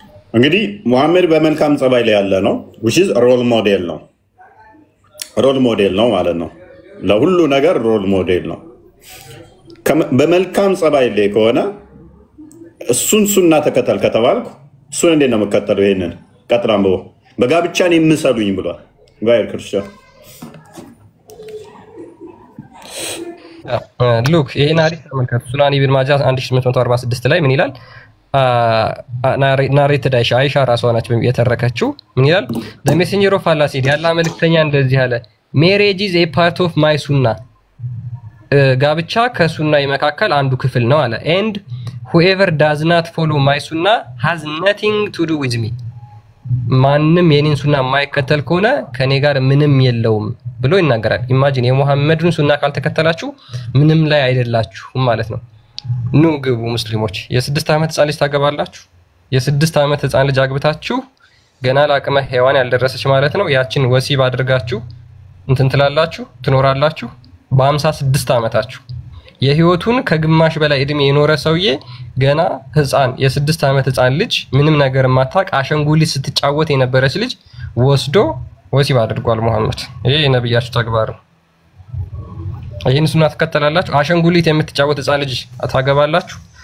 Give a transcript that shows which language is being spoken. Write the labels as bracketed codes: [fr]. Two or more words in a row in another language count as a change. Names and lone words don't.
[am] እንግዲህ ሙሐመድ በመልካም ጸባይ ላይ ያለ ነው [en] which is role model [am] ነው ማለት ነው ለሁሉ ነገር [en] role model [am] ነው በመልካም ጸባይ ላይ ከሆነ እሱን ሱና ተከተል ከተባልኩ እሱን እንዴት ነው መከተለው ይሄንን ቀጥራም በጋብቻን የምሰሉኝ ብሏል ጋር ክርስቲያን ሉክ ይሄን አሪፍ ተመልከቱ ሱናን ኢብን ማጃ 1846 ላይ ምን ይላል ናሬትድ አይሻ ራሷ ናች የተረከችው ምን ይላል [en] the messenger of Allah said [am] ያላ መልእክተኛ እንደዚህ አለ [en] marriage is a part of my sunnah [am] ጋብቻ ከሱናይ መካከል አንዱ ክፍል ነው አለ [en] and whoever does not follow my sunnah has nothing to do with me [am] ማንንም የኔን ሱና የማይከተል ከሆነ ከኔ ጋር ምንም የለውም ብሎ ይናገራል ኢማጂን የሙሐመድን ሱና ካልተከተላችሁ ምንም ላይ አይደላችሁም ማለት ነው ኑ ግቡ ሙስሊሞች የ6 ዓመት ህፃን ልጅ ታገባላችሁ የ6 ዓመት ህፃን ልጅ አግብታችሁ ገና ለአቅመ ሔዋን ያልደረሰች ማለት ነው ያችን ወሲብ አድርጋችሁ እንትን ትላላችሁ ትኖራላችሁ በ56 ዓመታችሁ የህይወቱን ከግማሽ በላይ እድሜ የኖረ ሰውዬ ገና ህፃን የ6 ዓመት ህፃን ልጅ ምንም ነገር ማታቅ አሸንጉሊት ስትጫወት የነበረች ልጅ ወስዶ ወሲብ አድርጓል ሙሐመድ ይሄ የነብያችሁ ተግባር ነው ይሄን ሱና ተከተላላችሁ አሸንጉሊት የምትጫወት ህፃን ልጅ አታገባላችሁ